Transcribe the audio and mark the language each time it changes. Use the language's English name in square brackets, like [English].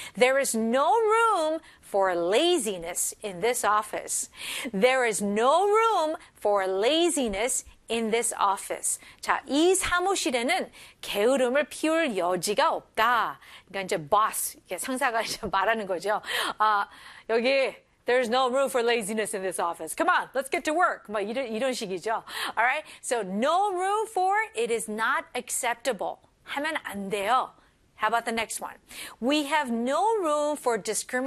[English] There is no room for laziness in this office. There is no room for laziness in this office. [Korean] 자, 이 사무실에는 게으름을 피울 여지가 없다. 그러니까 이제 boss, 이게 상사가 이제 말하는 거죠. 아, 여기 [English] there's no room for laziness in this office. Come on, let's get to work. [Korean] 막 이런 식이죠. [English] All right? So no room for it is not acceptable. [Korean] 하면 안 돼요. [English] How about the next one? We have no room for discrimination.